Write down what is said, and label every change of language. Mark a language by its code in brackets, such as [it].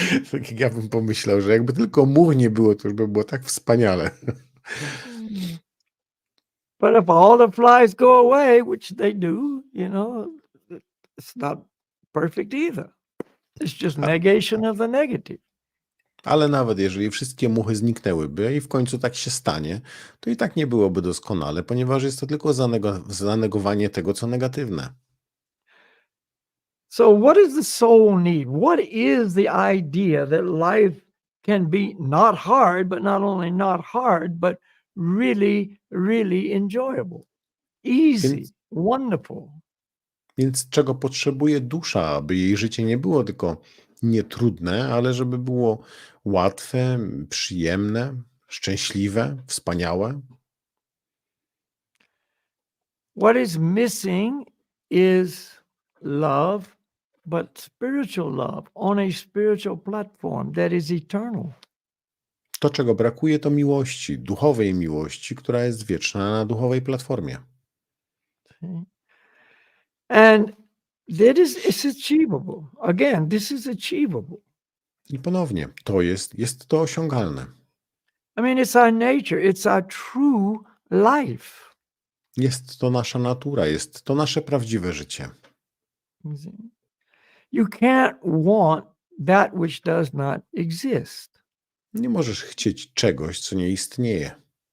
[pl] Tak jak ja bym pomyślał, że jakby tylko much nie było, to już by było tak wspaniale. [en] But if all the flies go away, which they do, you know, it's not perfect either. It's just negation of the negative. [pl] Ale nawet jeżeli wszystkie muchy zniknęłyby i w końcu tak się stanie, to i tak nie byłoby doskonale, ponieważ jest to tylko zanegowanie tego, co negatywne. [en] So what does the soul need? What is the idea that life can be not hard, but not only not hard, but really, really enjoyable, easy, wonderful? [pl] Więc czego potrzebuje dusza, aby jej życie nie było tylko nietrudne, ale żeby było łatwe, przyjemne, szczęśliwe, wspaniałe? [en] What is missing is love, but spiritual love on a spiritual platform that is eternal. [pl] To, czego brakuje, to miłości, duchowej miłości, która jest wieczna na duchowej platformie. [en] See? And that it's achievable. Again, this is achievable. [pl] I ponownie, jest to osiągalne. [en] I mean, it's our nature, it's our true life. [pl] Jest to nasza natura, jest to nasze prawdziwe życie. [en] You see? You can't want that which does not exist. [pl] Nie możesz chcieć czegoś, co nie istnieje.